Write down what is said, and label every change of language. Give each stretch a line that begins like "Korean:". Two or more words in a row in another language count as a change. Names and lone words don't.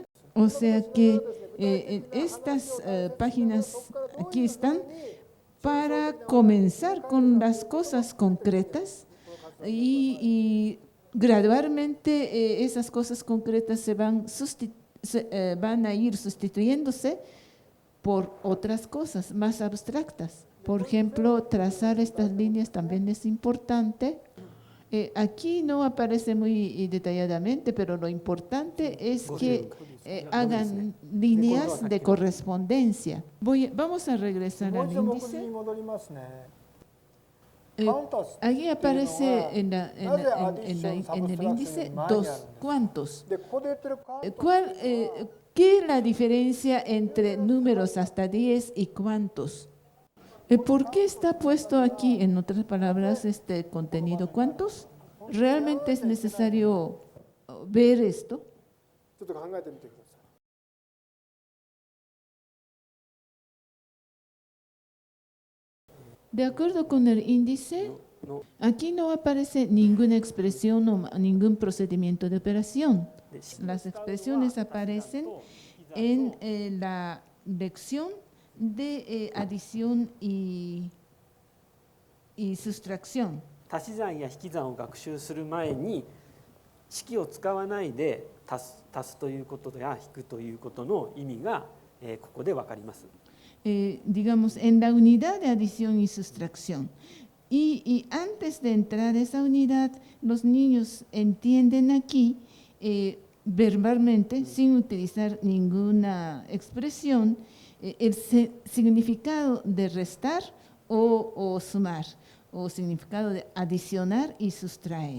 Spanish: O sea que estas páginas aquí están para comenzar con las cosas concretas y gradualmente esas cosas concretas se van a ir sustituyéndose por otras cosas más abstractas. Por ejemplo, trazar estas líneas también es importante. Aquí no aparece muy detalladamente, pero lo importante es que hagan líneas de correspondencia. Vamos a regresar
Japanese: もう
Spanish: al
Japanese: 一度目
Spanish: índice.
Japanese: 次に戻りますね。
Spanish: Aquí aparece en el índice dos. ¿Cuántos?
Japanese: で、ここで言ってるカウント
Spanish: ¿Qué es la diferencia entre números hasta 10 y cuántos? ¿Por qué está puesto aquí, en otras palabras, este contenido cuántos? ¿Realmente es necesario ver esto?
Japanese: ちょっと考えてみてください。
Spanish: De acuerdo con el índice, aquí no aparece ninguna expresión o ningún procedimiento de operación. Las expresiones aparecen en la lección de adición y sustracción.
Japanese: 足し算や引き算を学習する前に式を使わないで足すということや引くということの意味がここで分かります。
Spanish: Digamos, en la unidad de adición y sustracción. Y antes de entrar a esa unidad, los niños entienden aquí verbalmente, sin utilizar ninguna expresión, el significado de restar o sumar, o significado de adicionar y sustraer.